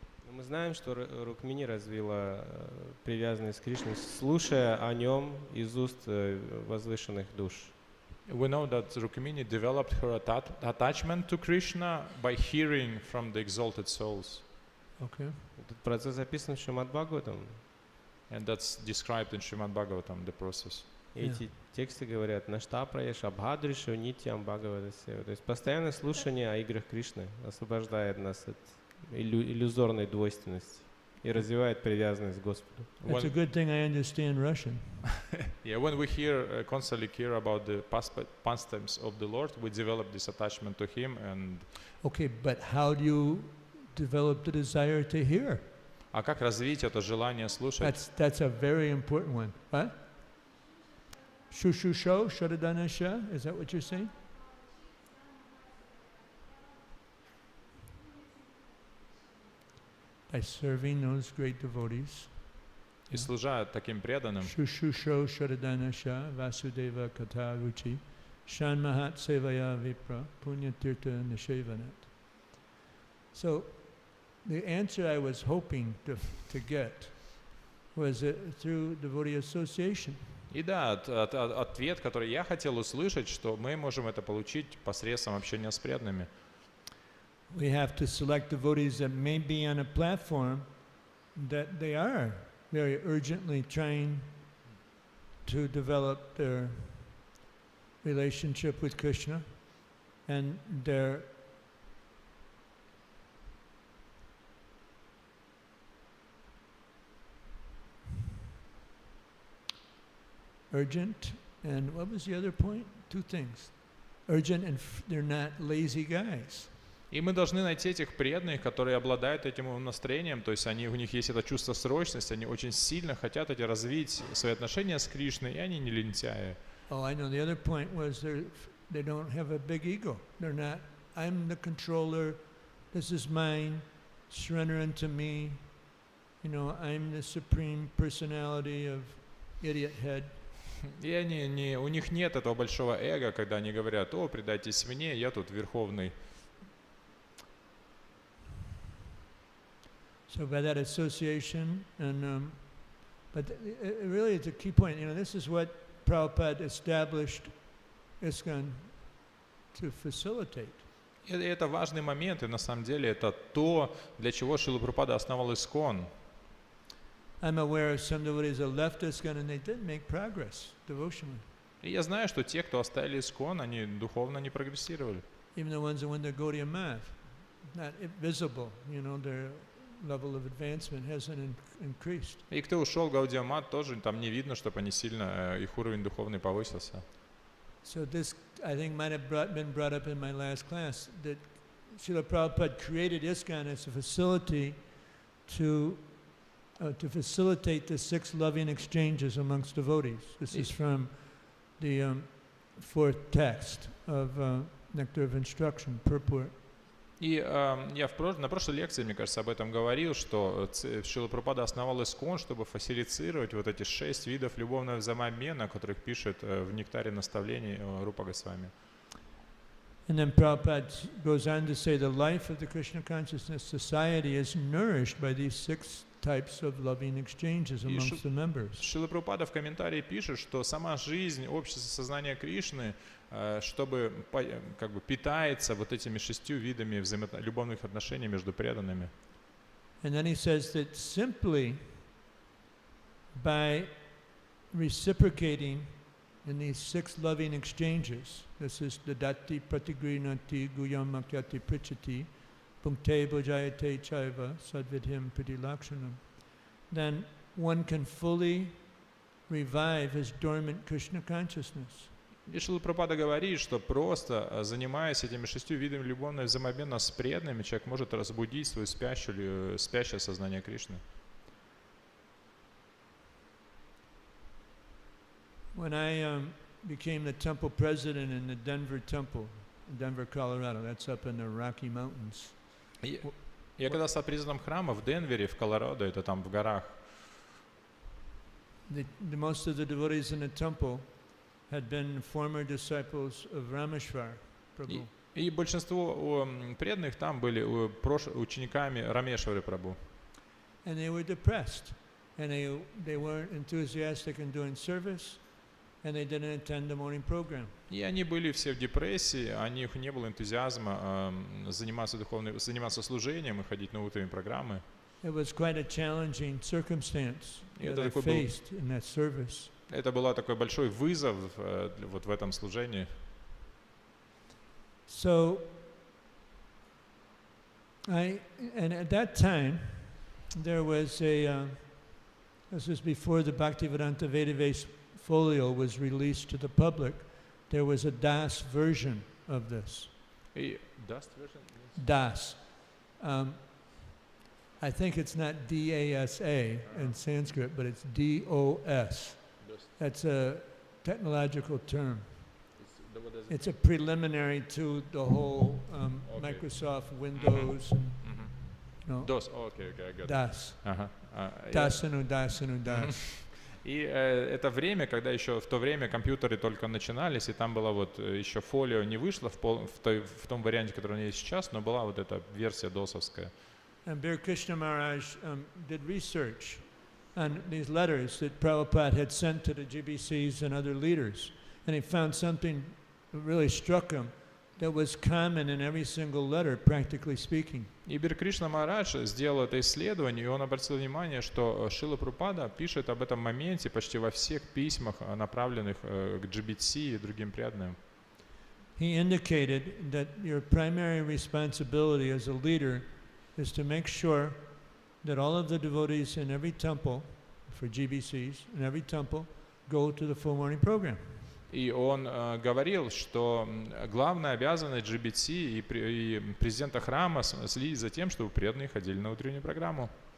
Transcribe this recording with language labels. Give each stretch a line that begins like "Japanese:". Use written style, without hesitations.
Russian: Мы знаем, что Рукмини развила привязанность к Кришне, слушая о нем из уст возвышенных душ.
English: We know that Rukmini developed her attachment to Krishna by hearing from the exalted souls. Okay.
Russian: Этот процесс записан в Шримад Бхагаватам.
English: And that's described in Srimad Bhagavatam, the process.
Russian: Эти тексты говорят
Sanskrit: «Нашта праеш абхадришу нитьям бхагаватасева».
Russian: То есть постоянное слушание о играх Кришны освобождает нас от иллюзорной двойственности и развивает привязанность к Господу.
English: It's a good thing I understand Russian. Yeah, when we constantly hear about the pastimes of the Lord, we develop this attachment to Him. And Okay, but how do you develop the desire to hear?
Russian: а как развить это желание слушать?
English: That's a very important one. What?
Sanskrit: Shushusho, Shadadanasha,
English: is that what you're saying? By serving those great devotees.
Russian: И служа таким преданным,
Sanskrit: Shushusho, Shadadanasha, Vasudeva Kata Ruchi, Shanmahat Sevaya Vipra, Punyatirtha Nishevanat.
English: So, the answer I was hoping to get was through devotee association.
Russian: и да, ответ, который я хотел услышать, что мы можем это получить посредством общения с преданными.
English: We have to select devotees that may be on a platform that they are very urgently trying to develop their relationship with Krishna, and they're urgent, and what was the other point? Two things. Urgent, and they're not lazy guys.
Russian: И мы должны найти этих преданных, которые обладают этим настроением, то есть у них есть это чувство срочности, они очень сильно хотят развить свои отношения с Кришной, и они не лентяи.
English: Oh, I know. The other point was they don't have a big ego. They're not, I'm the controller, this is mine, surrender unto me. I'm the supreme personality of idiot head.
Russian: И у них нет этого большого эго, когда они говорят: «О, предайтесь мне, я тут верховный».
English: So by that association, but really it's a key point. This is what Prabhupada established ISKCON to facilitate.
Russian: И это важный момент, и на самом деле это то, для чего Шрила Прабхупада основал ISKCON.
English: I'm aware of some devotees that left ISKCON and they didn't make progress devotionally.
Russian: И я знаю, что те, кто оставили ISKCON, они духовно не прогрессировали.
English: Even the ones that went to Gaudiya Math, not visible, their level of advancement hasn't increased.
Russian: И кто ушел в Гаудия Мат, тоже там не видно, чтобы они сильно, их уровень духовный повысился.
English: So this, I think, might have been brought up in my last class, that Srila Prabhupada created ISKCON as a facility to to facilitate the 6 loving exchanges amongst devotees. This is from the fourth text of Nectar of Instruction, purport.
Russian: И я на прошлой лекции, мне кажется, об этом говорил, что Шрила Прабхупада основал Искон, чтобы фасилитировать вот эти 6 видов любовного взаимообмена, о которых пишет в нектаре наставлений Рупа Госвами.
English: And then Prabhupada goes on to say the life of the Krishna consciousness society is nourished by these 6 types of loving exchanges amongst the members.
Russian: Шрила Прабхупада в комментарии пишет, что сама жизнь общества сознания Кришны, чтобы как бы питается вот этими 6 видами любовных отношений между преданными.
English: And then he says that simply by reciprocating in these 6 loving exchanges, this is the
Sanskrit: dati pratigrinati guyam makyati prichati punkte bhajayate chaiva sadvidhim pritilakshanam,
English: then one can fully revive his dormant Krishna consciousness.
Russian: И Шрила Прабхупада говорит, что просто занимаясь этими 6 видами любовного взаимообмена с преданными, человек может разбудить свое спящее сознание Кришны.
English: When I became the temple president in the Denver temple, in Denver, Colorado, that's up in the Rocky Mountains.
Russian: Я когда стал президентом храма в Денвере, в Колорадо, это там в горах,
English: most of the devotees in the temple had been former disciples of Rameshwar Prabhu.
Russian: И большинство преданных там были учениками Рамешвары Прабху.
English: And they were depressed, and they weren't enthusiastic in doing service, and they didn't attend the morning program.
Russian: И они были все в депрессии, у них не было энтузиазма заниматься служением и ходить на утренние программы.
English: It was quite a challenging circumstance that I faced in that service.
Russian: Это был такой большой вызов вот в этом служении.
English: So, and at that time, there was this was before the Bhaktivedanta Vedavesa folio was released to the public. There was a Das version of this. Das version? Das. I think it's not D-A-S-A in Sanskrit, but it's D-O-S. That's a technological term. It's a preliminary to the whole Microsoft Windows. DOS, okay, I got it. Das. Das.
Russian: И это время, когда еще в то время компьютеры только начинались, и там была вот еще фолио не вышло в том варианте, который у нее есть сейчас, но была вот эта версия досовская.
English: And Bir Krishna Maharaj did research on these letters that Prabhupada had sent to the GBCs and other leaders. And he found something that really struck him that was common in every single letter, practically speaking.
Russian: И Бир Кришна Махарадж сделал это исследование, и он обратил внимание, что Шрила Прабхупада пишет об этом моменте почти во всех письмах, направленных к GBC и другим преданным.
English: He indicated that your primary responsibility as a leader is to make sure that all of the devotees in every temple, for GBCs, in every temple, go to the full morning program.
Russian: И он говорил, что главная обязанность GBT и президента храма следить за тем, чтобы преданные ходили на утреннюю программу.